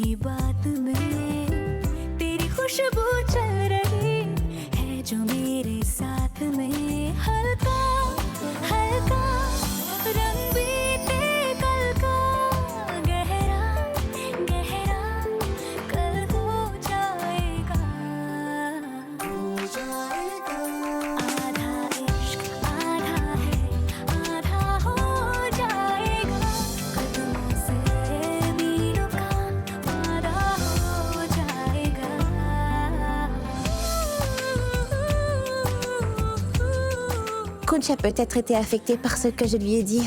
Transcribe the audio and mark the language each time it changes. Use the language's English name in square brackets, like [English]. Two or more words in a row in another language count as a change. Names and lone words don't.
[Hindi] बात में तेरी खुशबू चल रही है जो मेरे साथ में हल्का हल्का रंग बीते कल का गहरा गहरा कल हो जाएगा आधा इश्क आधा है आधा हो जाएगा कदमों से मीलों का वादा हो जाएगा [French] Kunj a peut-être été affecté par ce que je lui ai dit.